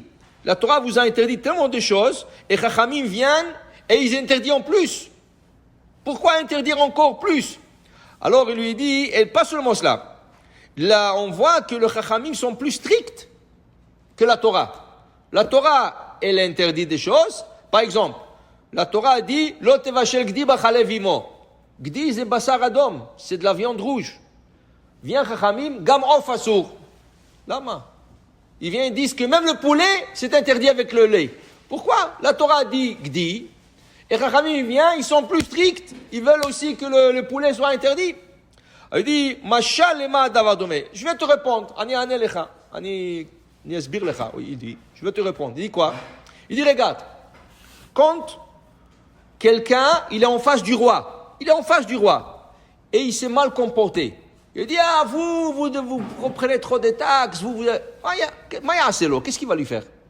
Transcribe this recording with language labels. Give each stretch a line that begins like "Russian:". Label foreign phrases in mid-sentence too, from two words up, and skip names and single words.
French: La Torah vous a interdit tellement de choses, et Chachamim viennent et ils interdisent en plus. Pourquoi interdire encore plus? Alors il lui dit, et pas seulement cela, là on voit que les Chachamim sont plus stricts que la Torah. La Torah, elle interdit des choses, par exemple, la Torah a dit,
Hebrew: לא תבשל גדי בחלב אמו.
French: Gdi, c'est
Hebrew: בשר אדום,
French: c'est de la viande rouge.
Hebrew: Vient חכמים, גם עוף אסור.
French: Lama. Ils viennent et disent que même le poulet, c'est interdit avec le lait. Pourquoi? La Torah dit gdi, et Chachamim vient, ils sont plus stricts, ils veulent aussi que le poulet soit interdit. Il dit,
Hebrew: משל למה הדבר דומה.
French: Je vais te répondre.
Hebrew: אני עונה לך. אני אסביר לך.
French: Oui, il dit, je vais te répondre. Il dit quoi? Il dit, regarde, quand quelqu'un, il est en face du roi, et il s'est mal comporté. Il dit, vous prenez trop de taxes, Maya Selo, qu'est-ce qu'il va lui faire?